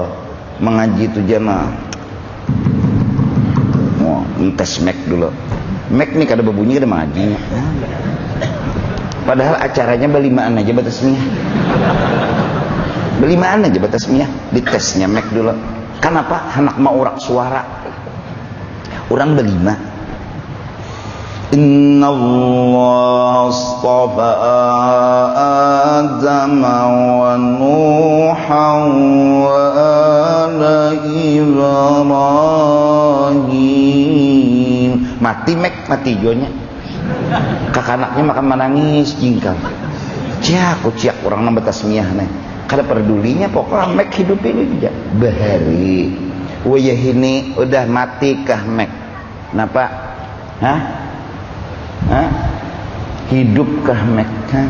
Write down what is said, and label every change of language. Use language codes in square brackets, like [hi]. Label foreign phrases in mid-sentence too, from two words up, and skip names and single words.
[bjn] Mengaji itu jana. Mau tes Mac dulu. Mac nih kada berbunyi kada mengajinya. Padahal acaranya belimaan aja batasnya. Belimaan aja batasnya, ditesnya Mac dulu. Kenapa? Anak mau urak suara. Orang berlima. [ar] إن الله اصطفى آدم ونوحا وآل إبراهيم. [bjn] Mati Mac, mati jonya. Kakak anaknya makan menangis jingkang. Ciak orang nang batasnya nih. Kada pedulinya pokoknya Mek hidup ini aja bahari. Wayah ini udah mati kah Mek? Kenapa? Hah? Hidup kah Mek kan?